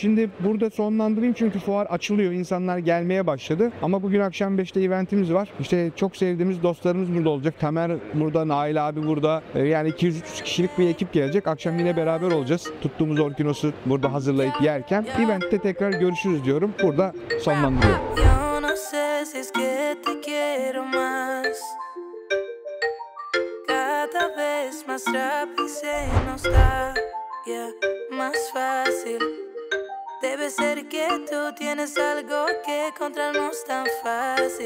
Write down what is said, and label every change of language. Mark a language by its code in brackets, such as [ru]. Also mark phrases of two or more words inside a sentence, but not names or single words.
[tr] Şimdi burada sonlandırayım çünkü fuar açılıyor. İnsanlar gelmeye başladı. Ama bugün akşam 5'te eventimiz var. İşte çok sevdiğimiz dostlarımız burada olacak. Tamer burada, Nail abi burada. Yani 200-300 kişilik bir ekip gelecek. Akşam yine beraber olacağız. Tuttuğumuz orkinosu burada hazırlayıp yerken. Eventte tekrar görüşürüz diyorum. Burada sonlandırıyorum. [es] Yo no sé si es que te quiero más. Cada vez más rápido se nos da, yeah, más fácil. Debe ser que tú tienes algo que encontrarnos tan fácil.